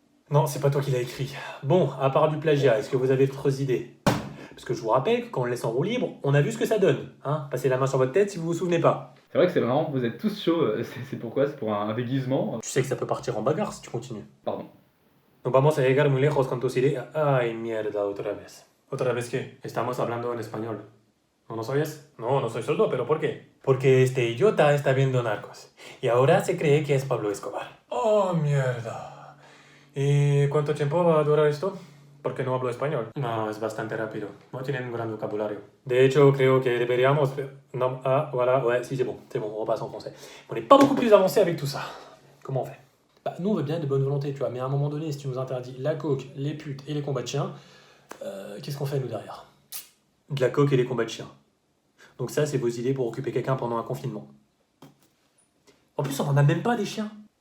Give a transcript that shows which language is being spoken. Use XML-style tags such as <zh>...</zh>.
<fr>Non, c'est pas toi qui l'as écrit. Bon, à part du plagiat, est-ce que vous avez d'autres idées? Parce que je vous rappelle que quand on le laisse en roue libre, on a vu ce que ça donne. Passez la main sur votre tête si vous vous souvenez pas. C'est vrai que c'est marrant, vous êtes tous chauds, c'est pourquoi? C'est pour un déguisement? Tu sais que ça peut partir en bagarre si tu continues. Pardon.</fr> <es>Nos vamos a llegar muy lejos con tus ideas. Ay, mierda, otra vez. ¿Otra vez qué? Estamos hablando en español. ¿No nos oyes? No, no soy sordo, pero ¿por qué? Porque este idiota está viendo Narcos. Y ahora se cree que es Pablo Escobar. Oh, mierda. ¿Y cuánto tiempo va a durar esto? Porque no hablo español. No, es bastante rápido. No tienen un gran vocabulario. De hecho, creo que deberíamos...</es> <fr>Non, ah, voilà, ouais, si, c'est bon, on repasse en français. On n'est pas beaucoup plus avancé avec tout ça. Comment on fait? Bah, nous, on veut bien de bonne volonté, tu vois, mais à un moment donné, si tu nous interdis la coke, les putes et les combats de chiens, qu'est-ce qu'on fait, nous, derrière? De la coke et les combats de chiens. Donc ça, c'est vos idées pour occuper quelqu'un pendant un confinement. En plus, on n'en a même pas des chiens.</fr>